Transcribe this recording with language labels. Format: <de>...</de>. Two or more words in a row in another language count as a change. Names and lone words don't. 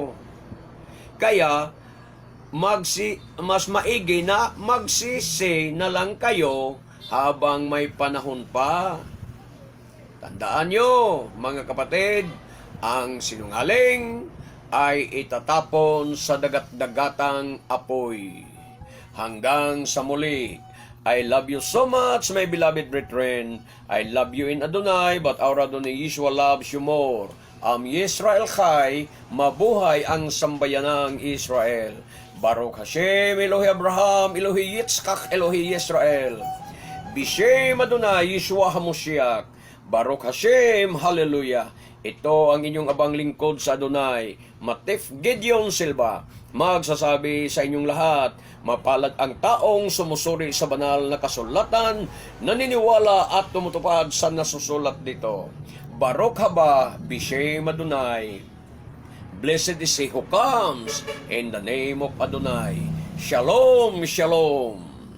<tl>Kaya, mas maigi na magsisi na lang kayo habang may panahon pa. Tandaan nyo, mga kapatid, ang sinungaling ay itatapon sa dagat-dagatang apoy. Hanggang sa muli,</tl> <en>I love you so much, my beloved brethren. I love you in Adonai, but our Adonai Yeshua loves you more.</en> <he>ישראל חי,</he> <tl>mabuhay ang sambayanang Israel.</tl> <he>ברוך השם אלוהי אברהם אלוהי יצחק אלוהי ישראל. בשם אדוני ישוע המשיח. ברוך השם, Hallelujah.</he> <tl>Ito ang inyong abang lingkod sa Adonai, Matif Gideon Silva. Magsasabi sa inyong lahat, mapalad ang taong sumusuri sa banal na kasulatan, naniniwala at tumutupad sa nasusulat dito.</tl> <he>ברוך הבא בשם אדוני.</he> <en>Blessed is he who comes in the name of Adonai.</en> <he>שלום שלום.</he>